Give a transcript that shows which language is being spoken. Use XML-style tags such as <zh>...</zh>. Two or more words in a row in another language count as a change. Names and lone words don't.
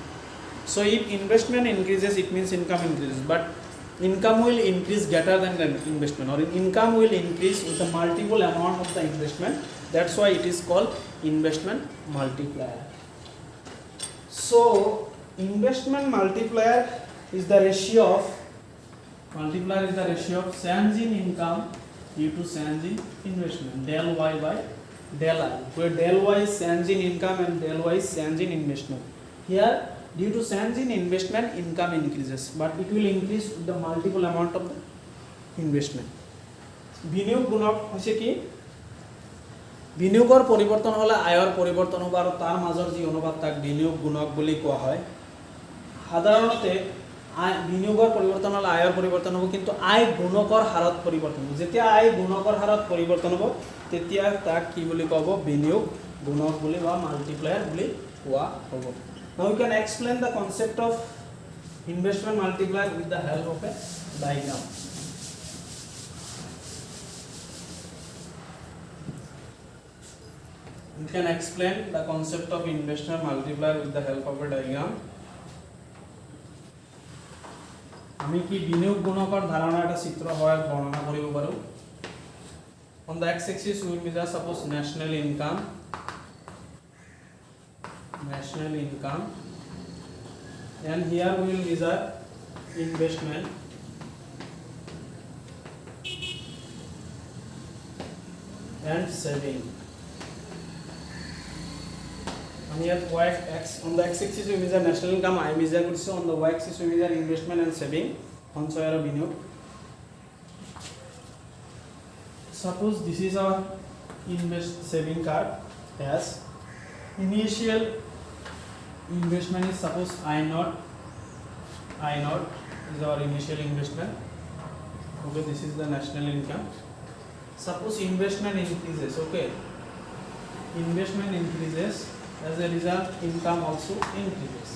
<en>So if investment increases, it means income increases, but income will increase greater than the investment, or income will increase with a multiple amount of the investment. That's why it is called investment multiplier. So investment multiplier is the ratio of change in income due to change in investment, del y by del I, where del y is change in income and del y is change in investment. Here due to change in investment, income increases, but it will increase with the multiple amount of the investment.</en> <as>বিনিয়োগ গুণক হৈছে কি? বিনিয়োগৰ পৰিৱৰ্তন হলে আয়ৰ পৰিৱৰ্তন হ'ব, আৰু তাৰ মাজৰ যি অনুপাত তাক বিনিয়োগ গুণক বুলি কোৱা হয়। সাধাৰণতে বিনিয়োগৰ পৰিৱৰ্তন হলে আয়ৰ পৰিৱৰ্তন হ'ব, কিন্তু আয় গুণকৰ হাৰত পৰিৱৰ্তন হ'ব। যেতিয়া আয় গুণকৰ হাৰত পৰিৱৰ্তন হ'ব, তেতিয়া তাক কি বুলি ক'ব? বিনিয়োগ গুণক বুলি বা মাল্টিপ্লায়াৰ বুলি কোৱা হ'ব।</as> <en>Now we can explain the concept of investment multiplier with the help of a diagram. We can explain the concept of investment multiplier with the help of a diagram.</en> <as>আমি কি বিনিয়োগ গুণকৰ ধাৰণা এটা চিত্ৰ সহায়ত বৰ্ণনা কৰিব পাৰো।</as> <en>On the x axis we will measure suppose national income, and here we will measure investment, and saving. And here y x, on the x axis we measure national income, I measure কৰিছো, on the y axis we measure investment and saving,</en> <as>সঞ্চয় আৰু বিনিয়োগ.</as> <en>Suppose this is our saving card. Yes, initial investment is suppose I naught is our initial investment. Okay, this is the national income. Suppose investment increases, okay, investment increases, as a result income also increases.</en>